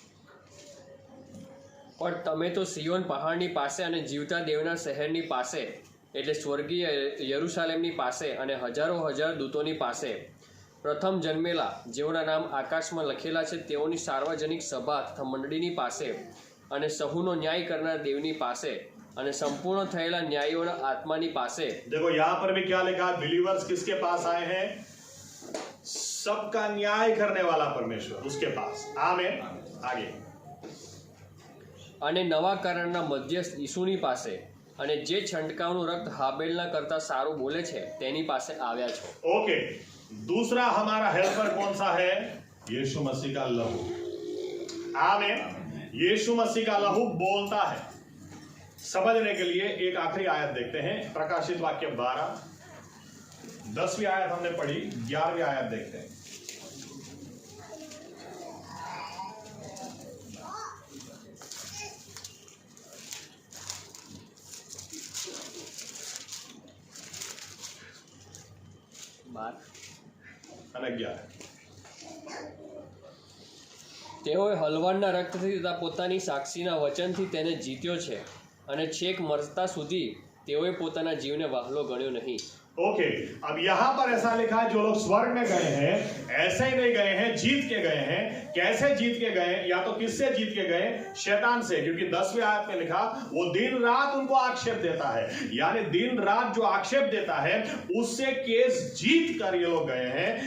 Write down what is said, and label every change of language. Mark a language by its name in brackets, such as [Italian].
[Gujarati] પણ તમે તો સિયોન પહાડની પાસે અને જીવતા દેવના શહેરની પાસે એટલે સ્વર્ગીય યરુશાલેમની પાસે અને હજારો હજાર દૂતોની પાસે પ્રથમ જન્મેલા જેઓના નામ આકાશમાં લખેલા છે તેઓની સાર્વજનિક સભા તથા મંડળીની પાસે અને સહુનો ન્યાય કરનાર દેવની પાસે અને સંપૂર્ણ થયેલા ન્યાયીઓના આત્માની પાસે। [Hindi] देखो यहाँ पर भी क्या लिखा, बिलीवर्स किसके पास आए हैं? सबका न्याय करने वाला परमेश्वर, उसके पास। आमीन। आगे। [Gujarati] અને નવા કરારના મધ્યસ્થ ઈસુની પાસે અને જે છંટકાવનું રક્ત હાબેલના કરતા સારું બોલે છે તેની પાસે આવ્યા છો। [Hindi] ओके, दूसरा हमारा हेल्पर कौन सा है? यीशु मसीह का लहू। आमीन। यीशु मसीह का लहू बोलता है। समझने के लिए एक आखिरी आयत देखते हैं, प्रकाशित वाक्य 12 10वीं आयत हमने पढ़ी, 11वीं आयत देखते हैं। [Gujarati] અને 11 તેઓએ હલવાણના રક્તથી તથા પોતાની સાક્ષીના વચનથી તેને જીત્યો છે અને છેક મરતા સુધી તેઓએ પોતાના જીવને વહાલો ગણ્યો નહીં। [Hindi] ओके, अब यहां पर ऐसा लिखा है जो लोग स्वर्ग में गए हैं ऐसे ही नहीं गए हैं, जीत के गए हैं। कैसे जीत के गए? या तो किससे जीत के गए? शैतान से, क्योंकि 10वीं आयत में लिखा वो दिन रात उनको आक्षेप देता है, यानी दिन रात जो आक्षेप देता है उससे केस जीत कर ये लोग गए हैं।